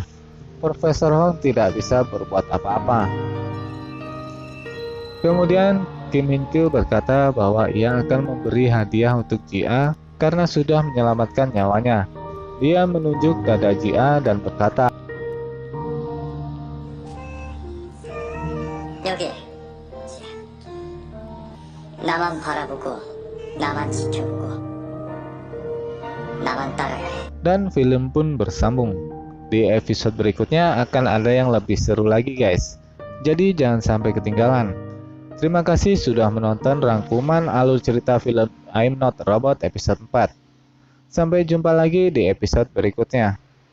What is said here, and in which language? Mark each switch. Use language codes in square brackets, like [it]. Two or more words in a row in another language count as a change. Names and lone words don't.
[id] Profesor Hong tidak bisa berbuat apa-apa. Kemudian Kim Min Kyu berkata bahwa ia akan memberi hadiah untuk Jia karena sudah menyelamatkan nyawanya. Dia menunjuk dada Jia dan berkata, [ko] 여기 나만 바라보고 나만 지켜보고 나만 따라야 해. [id] dan film pun bersambung. Di episode berikutnya akan ada yang lebih seru lagi guys. Jadi jangan sampai ketinggalan. Terima kasih sudah menonton rangkuman alur cerita film I'm Not a Robot episode 4. Sampai jumpa lagi di episode berikutnya.